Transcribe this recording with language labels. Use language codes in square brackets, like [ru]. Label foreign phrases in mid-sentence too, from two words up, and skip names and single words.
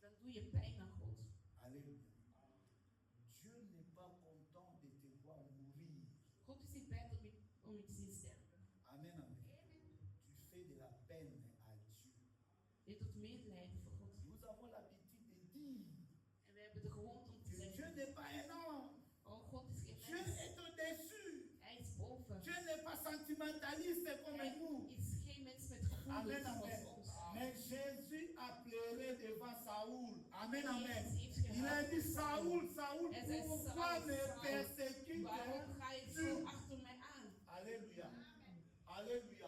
[nl] doe je pijn aan God. [fr] Alléluia. Dieu n'est pas content de te voir mourir. [nl] God is niet blij om je te zien sterven. [fr] Amen, amen. Tu fais de la peine à Dieu. [nl] Je doet medelijden voor God. [fr] Nous avons l'habitude de dire [nl] En we hebben de gewoonte om te [fr] que Dieu [nl] zeggen, [fr] n'est pas un homme. [nl] oh God is geen [fr] Dieu [nl] mens. [fr] est au-dessus. [nl] Hij is boven. [fr] Dieu n'est pas sentimentaliste comme [nl] Hij [fr] nous. [nl] is geen mens met [fr] Amen, [nl] gevoelens [fr] amen. [nl] zoals ons. [fr] Mais Jésus a pleuré devant Saoul. Amen, amen. [nl] Jezus heeft [fr] Il a [nl] gehuild [fr] dit, [nl] voor [fr] Saoul, Saoul, [nl] En zei, [fr] pourquoi [nl] Saul, [fr] me [nl] Saul, [fr] persécutes? [nl] waarom ga je zo achter mij aan? [fr] Alléluia. Alléluia.